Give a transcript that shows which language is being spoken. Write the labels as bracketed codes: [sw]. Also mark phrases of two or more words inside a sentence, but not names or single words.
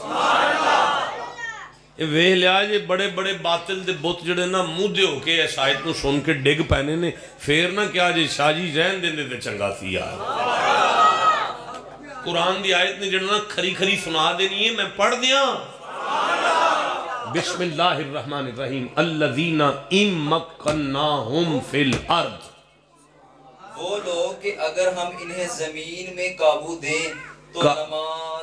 [pa] ویکھ لیا جے بڑے بڑے باطل دے بت جیہڑے نا مودھے ہو کے اس آیت نوں سن کے ڈگ پینے نے، فیر نا کیا جے شاہ جی رہن دیندے تے چنگا سی یار. قرآن دی آیت نے جیہڑا نا کھری کھری سنا دینی ہے، میں پڑھ دیاں. [ar] بسم الله الرحمن الرحيم الذين إن مكناهم في الأرض. [ur] وہ لوگ کہ اگر ہم انہیں زمین میں قابو دیں تو نماز.